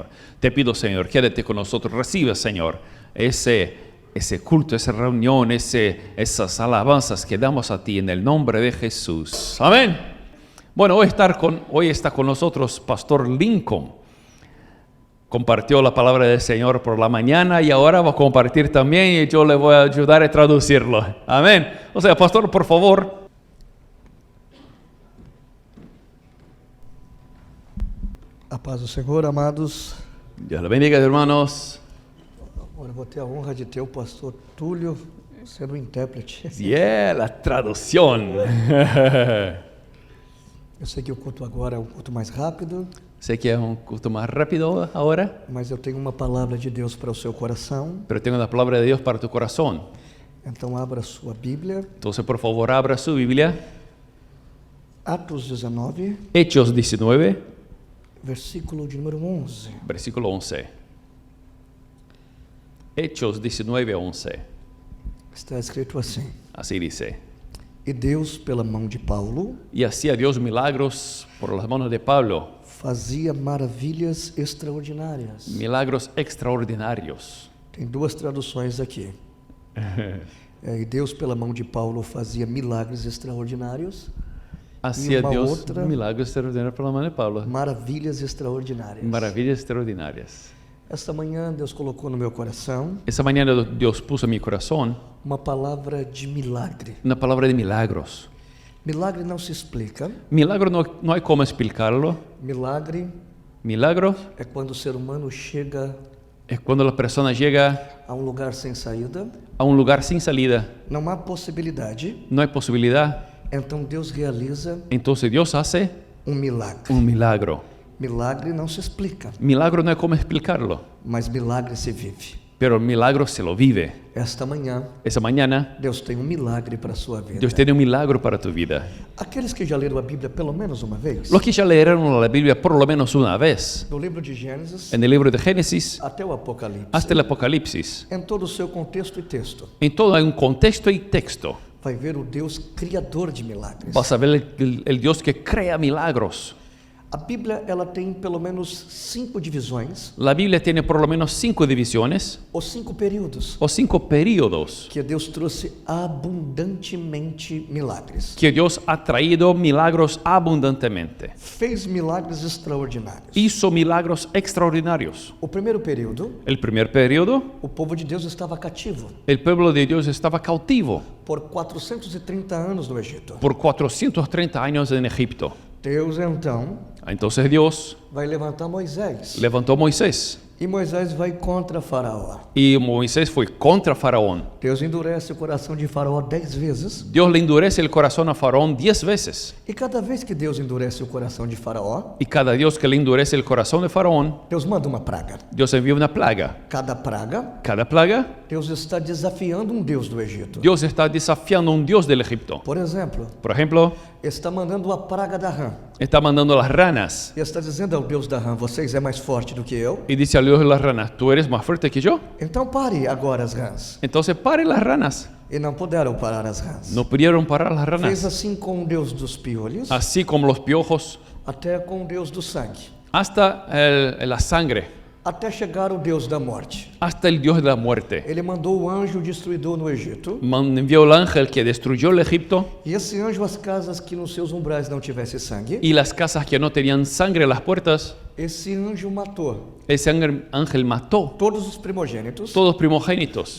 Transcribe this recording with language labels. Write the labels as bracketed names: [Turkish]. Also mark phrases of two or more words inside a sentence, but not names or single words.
[Spanish] Te pido, Señor, quédate con nosotros, recibe, Señor, ese culto, esa reunión, esas alabanzas que damos a ti en el nombre de Jesús. Amén. Bueno, hoy está con nosotros Pastor Lincoln. Compartió la palabra del Señor por la mañana y ahora va a compartir también y yo le voy a ayudar a traducirlo. Amén. O sea, Pastor, por favor. [Portuguese] A paz do Senhor, amados. [Spanish] Dios le bendiga, hermanos. [Portuguese] Agora vou ter a honra de ter o pastor Túlio sendo o intérprete. [Spanish] Yeah, la traducción. [Portuguese] Eu sei que o culto agora é um culto mais rápido. [Spanish] Sé que es un culto más rápido ahora, [Portuguese] Mas eu tenho uma palavra de Deus para o seu coração. [Spanish] pero tengo la palabra de Dios para tu corazón. [Portuguese] Então abra sua Bíblia. [Spanish] Entonces, por favor, abra su Biblia. [Portuguese] Atos 19, [Spanish] Hechos 19, [Portuguese] versículo de número 11. [Spanish] versículo 11. Hechos 19, 11. [Portuguese] Está escrito assim: [Spanish] Así dice. [Portuguese] E Deus, pela mão de Paulo, [Spanish] Y hacía Dios milagros por las manos de Pablo, [Portuguese] fazia maravilhas extraordinárias. [Spanish] milagros extraordinarios. [Portuguese] Tem duas traduções aqui. E Deus, pela mão de Paulo, fazia milagres extraordinários. [Spanish] Hacía una Dios otra- milagros extraordinarios por la mano de Pablo, [Portuguese] Maravilhas extraordinárias. [Spanish] maravillas extraordinarias. [Portuguese] Esta manhã Deus colocou no meu coração [Spanish] Esa mañana Dios puso en mi corazón [Portuguese] uma palavra de milagre. [Spanish] una palabra de milagros. [Portuguese] Milagre não se explica. [Spanish] Milagro no hay cómo explicarlo. [Portuguese] Milagre [Spanish] Milagro [Portuguese] é quando o ser humano chega [Spanish] es cuando la persona llega [Portuguese] a um lugar sem saída, [Spanish] a un lugar sin salida, [Portuguese] não há possibilidade, [Spanish] no hay posibilidad, [Portuguese] então Deus realiza [Spanish] entonces Dios hace [Portuguese] um milagre. [Spanish] un milagro. [Portuguese] Milagre não se explica, [Spanish] Milagro no hay cómo explicarlo, [Portuguese] mas milagre se vive. [Spanish] pero el milagro se lo vive. [Portuguese] Esta manhã [Spanish] Esa mañana [Portuguese] Deus tem um milagre para a sua vida. [Spanish] Dios tiene un milagro para tu vida. [Portuguese] Aqueles que já leram a Bíblia pelo menos uma vez, [Spanish] Los que ya leyeron la Biblia por lo menos una vez, [Portuguese] do livro de Gênesis [Spanish] en el libro de Génesis [Portuguese] até o Apocalipse, [Spanish] hasta el Apocalipsis, [Portuguese] em todo o seu contexto e texto, [Spanish] en todo hay un contexto y texto. [Portuguese] vai ver o Deus criador de milagres. [Spanish] Vas a ver el Dios que crea milagros. [Portuguese] A Bíblia ela tem pelo menos 5 divisões [Spanish] La Biblia tiene por lo menos 5 divisiones [Portuguese] ou 5 períodos [Spanish] o 5 periodos [Portuguese] que Deus trouxe abundantemente milagres. [Spanish] que Dios ha traído milagros abundantemente. [Portuguese] Fez milagres extraordinários. [Spanish] Hizo milagros extraordinarios. [Portuguese] O primeiro período, [Spanish] El primer periodo, [Portuguese] o povo de Deus estava cativo [Spanish] el pueblo de Dios estaba cautivo [Portuguese] por 430 anos no Egito. [Spanish] por 430 años en Egipto. [Portuguese] Deus então [Spanish] Entonces Dios [Portuguese] vai levantar Moisés. [Spanish] levantó a Moisés [Portuguese] E Moisés vai contra Faraó. [Spanish] y Moisés fue contra Faraón. [Portuguese] Deus endurece o coração de Faraó 10 vezes. [Spanish] Dios le endurece el corazón a Faraón 10 veces. [Portuguese] E cada vez que Deus endurece o coração de Faraó, [Spanish] Y cada Dios que le endurece el corazón de Faraón, [Portuguese] Deus manda uma praga. [Spanish] Dios envía una plaga. [Portuguese] Cada praga, [Spanish] Cada plaga, [Portuguese] Deus está desafiando um Deus do Egito. [Spanish] Dios está desafiando a un Dios del Egipto. [Portuguese] Por exemplo, [Spanish] Por ejemplo, [Portuguese] está mandando a praga da rã. [Spanish] está mandando las ranas [Portuguese] E está dizendo ao Deus da rã, vocês é mais forte do que eu. [Spanish] y dice al Dios de las ranas, ¿tú eres más fuerte que yo? [Portuguese] Então pare agora as rãs. [Spanish] Entonces pare las ranas. [Portuguese] E não puderam parar as rãs. [Spanish] No pudieron parar las [Portuguese] Fez [Spanish] ranas. [Portuguese] assim com o Deus dos piolhos, [Spanish] Así como los piojos, [Portuguese] até com o Deus do sangue. [Spanish] hasta la sangre, [Portuguese] Até chegar o Deus da morte. [Spanish] hasta el Dios de la muerte. [Portuguese] Ele mandou o anjo destruidor no Egito. [Spanish] Envió el ángel que destruyó el Egipto [Portuguese] E esse anjo, as casas que nos seus umbrais não tivesse sangue, [Spanish] y las casas que no tenían sangre en las puertas, [Portuguese] esse anjo matou [Spanish] ese ángel mató [Portuguese] todos os primogênitos, [Spanish] todos primogénitos,